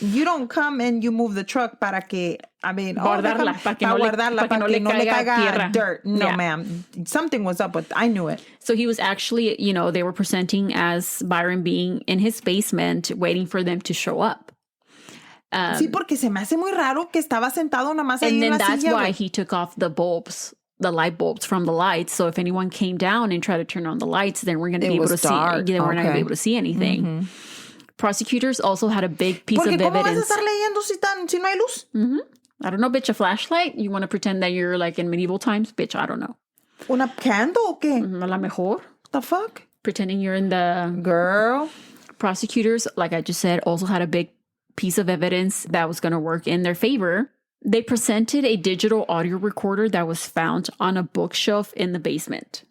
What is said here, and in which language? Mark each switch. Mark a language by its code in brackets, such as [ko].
[en] You don't come and you move the truck [es] para que, guardarla, para que no le caiga [en] dirt. No, ma'am. Something was up with, I knew it. So he was actually, they were presenting as Byron being in his basement, waiting for them to show up. [es] Sí, porque se me hace muy raro que estaba sentado nada más ahí en la silla. [en] And then that's why he took off the light bulbs from the lights. So if anyone came down and tried to turn on the lights, then we're going to be able to see. Then we're not going to be able to see anything. Prosecutors also had a big piece of evidence. [es] ¿Cómo vas a estar leyendo si no hay luz? [en] I don't know, bitch. A flashlight? You want to pretend that you're like in medieval times? Bitch, I don't know. [es] ¿Una candle o qué? A la mejor. [en] What the fuck? Pretending you're in the... Girl. Prosecutors, like I just said, also had a big piece of evidence that was going to work in their favor. They presented a digital audio recorder that was found on a bookshelf in the basement.